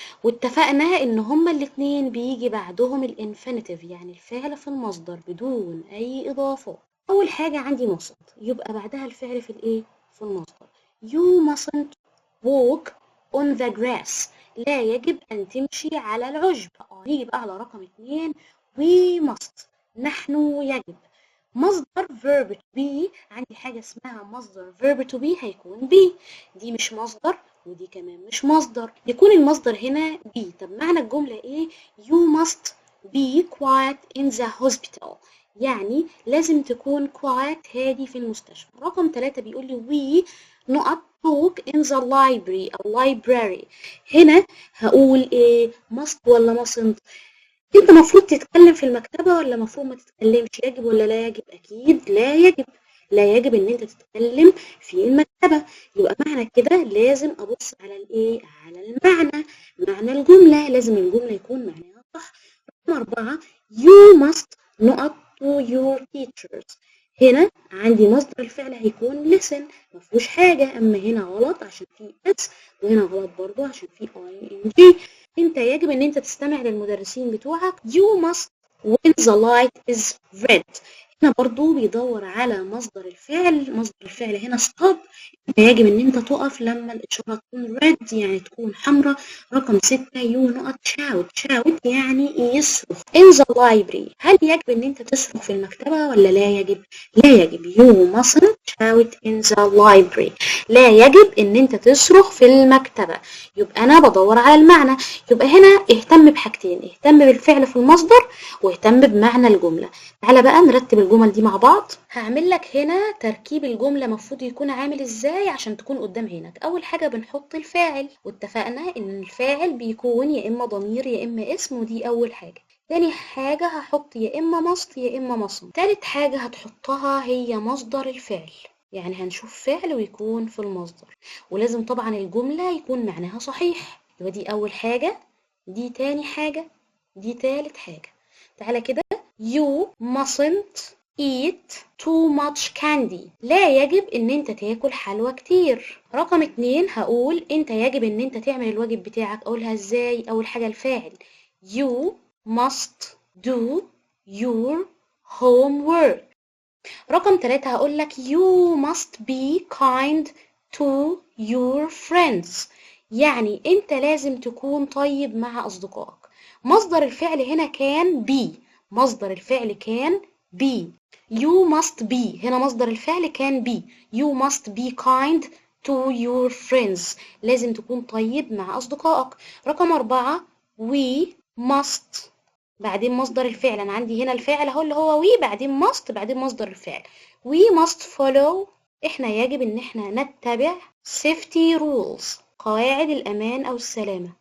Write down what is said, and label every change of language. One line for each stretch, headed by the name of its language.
Arabic: واتفقنا إن هما الاتنين بيجي بعدهم الانفينيتيف، يعني الفعل في المصدر بدون أي إضافات. أول حاجة عندي مصنت، يبقى بعدها الفعل في الإيه؟ في المصدر.
English: You mustn't walk on the grass،
Arabic: لا يجب أن تمشي على العشب. نيجي بقى على رقم 2،
English: we must،
Arabic: نحن يجب. مصدر verb to be، عندي حاجة اسمها مصدر verb to be هيكون be. دي مش مصدر ودي كمان مش مصدر، يكون المصدر هنا be. طب معنى الجملة ايه؟
English: you must be quiet in the hospital،
Arabic: يعني لازم تكون quiet، هادي في المستشفى. رقم 3 بيقول لي
English: we نقط talk in the library أو library.
Arabic: هنا هقول ايه؟ must ولا mustn't؟ انت مفروض تتكلم في المكتبة ولا مفروض ما تتكلمش؟ يجب ولا لا يجب؟ اكيد لا يجب. لا يجب ان انت تتكلم في المكتبة. يبقى معنى كده لازم ابص على الايه؟ على المعنى، معنى الجملة. لازم الجملة يكون معناها صح. رقم 4
English: you must نقط to your teachers.
Arabic: هنا عندي مصدر الفعل هيكون listen، مفهوش حاجة. اما هنا غلط عشان في اس، وهنا غلط برضو عشان في ing. انت يجب ان انت تستمع للمدرسين بتوعك.
English: you must when the light is red.
Arabic: هنا برضو بيدور على مصدر الفعل. مصدر الفعل هنا stop، يجب ان انت تقف لما الاشارة تكون red يعني تكون حمراء.
English: رقم 6 you نقط shout
Arabic: يعني يصرخ
English: in the library.
Arabic: هل يجب ان انت تصرخ في المكتبة ولا لا يجب؟ لا يجب.
English: you mustn't shout in the library،
Arabic: لا يجب ان انت تصرخ في المكتبة. يبقى انا بدور على المعنى. يبقى هنا اهتم بحاجتين، اهتم بالفعل في المصدر واهتم بمعنى الجملة. تعالى بقى نرتب الجمل دي مع بعض. هعمل لك هنا تركيب الجملة مفروض يكون عامل ازاي عشان تكون قدام عينك. اول حاجة بنحط الفاعل، واتفقنا ان الفاعل بيكون يا اما ضمير يا اما اسم، ودي اول حاجة. تاني حاجة هحط يا إما must يا إما mustn't. تالت حاجة هتحطها هي مصدر الفعل، يعني هنشوف فعل ويكون في المصدر، ولازم طبعا الجملة يكون معناها صحيح. يبقى دي أول حاجة، دي تاني حاجة، دي تالت حاجة. تعالى كده.
English: You mustn't eat too much candy.
Arabic: لا يجب ان انت تاكل حلوى كتير. رقم 2 هقول انت يجب ان انت تعمل الواجب بتاعك. اقولها ازاي؟ اول حاجة الفاعل
English: you must do your homework.
Arabic: رقم 3 هقول لك
English: you must be kind to your friends.
Arabic: يعني انت لازم تكون طيب مع اصدقائك. مصدر الفعل هنا كان be. مصدر الفعل كان be.
English: you must be
Arabic: هنا مصدر الفعل كان
English: be. you must be kind to your friends.
Arabic: لازم تكون طيب مع اصدقائك. رقم 4
English: we must
Arabic: بعدين مصدر الفعل. انا عندي هنا الفاعل اهو اللي هو we، بعدين must، بعدين مصدر الفعل.
English: we must follow.
Arabic: احنا يجب ان احنا نتبع safety rules، قواعد الامان او السلامة.